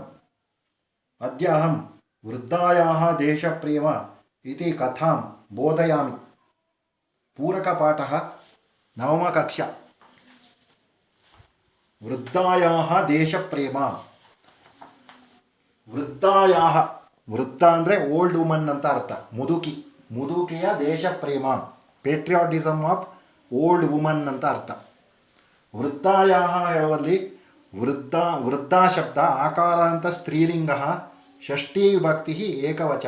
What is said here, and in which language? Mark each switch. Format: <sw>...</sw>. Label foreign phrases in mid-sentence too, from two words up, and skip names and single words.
<sa>अद्य अहं वृद्धायाः देशप्रेम इति कथां बोधयामि। पूरकपाठः नवमकक्षा। वृद्धायाः देशप्रेम। वृद्धायाः वृद्ध</sa> <kn>ಅಂದರೆ</kn> <en>old woman</en> <kn>ಅಂತ ಅರ್ಥ. ಮುದುಕಿಯ ದೇಶಪ್ರೇಮ,</kn> <en>patriotism of old woman</en> <kn>ಅಂತ ಅರ್ಥ. ವೃದ್ಧಾಯಾಹ ಹೇಳುವಲ್ಲಿ ವೃದ್ಧ ಶಬ್ದ ಆಕಾರ ಅಂತ ಸ್ತ್ರೀಲಿಂಗ, ಷಷ್ಠಿ ವಿಭಕ್ತಿ ಏಕವಚನ.</kn>